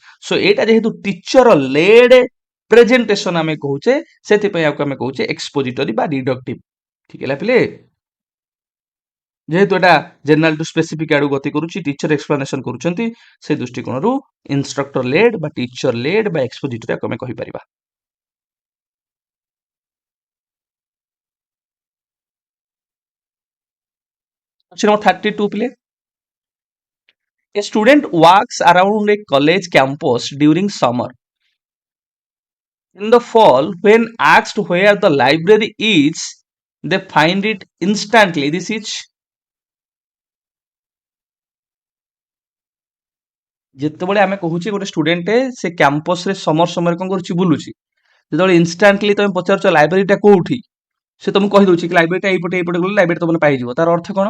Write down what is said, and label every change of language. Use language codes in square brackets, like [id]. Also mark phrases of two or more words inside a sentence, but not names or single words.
[or] ସୋ ଏଇଟା ଯେହେତୁ [en] teacher led presentation [or] ଆମେ କହୁଛେ, ସେଥିପାଇଁ ଆକୁ ଆମେ କହୁଛେ ଏକ୍ସପୋଜିଟୋରି ବା ଡିଡକ୍ଟିଭ। ଠିକ ହେଲା ପିଲେ? ଯେହେତୁ ଏଟା [en] general to specific [or] ଆଡକୁ ଗତି କରୁଛି, [en] teacher explanation [or] କରୁଛନ୍ତି, ସେ ଦୃଷ୍ଟିକୋଣରୁ [en] instructor led [or] ବା [en] teacher led [or] ବା ଏକ୍ସପୋଜିଟୋରି ଆକୁ ଆମେ କହିପାରିବା। [en] Question number 32 ପିଲେ, a student walks around a college campus during summer. In the fall, when asked where the library is, they find it instantly. This is, [or] ଯେତେବେଳେ ଆମେ କହୁଛେ ଗୋଟେ ଷ୍ଟୁଡେଣ୍ଟ ସେ କ୍ୟାମ୍ପସରେ ସମର ସମୟରେ କଣ କରୁଛି, ବୁଲୁଛି, ଯେତେବେଳେ ଇନଷ୍ଟାଣ୍ଟଲି ତମେ ପଚାରୁଛ ଲାଇବ୍ରେରୀଟା କୋଉଠି, ସେ ତମକୁ କହିଦଉଛି କି ଲାଇବ୍ରେରୀଟା ଏଇପଟେ ଏଇପଟେ ଗଲେ ଲାଇବ୍ରେରୀ ତମେ ପାଇଯିବ। ତାର ଅର୍ଥ କଣ?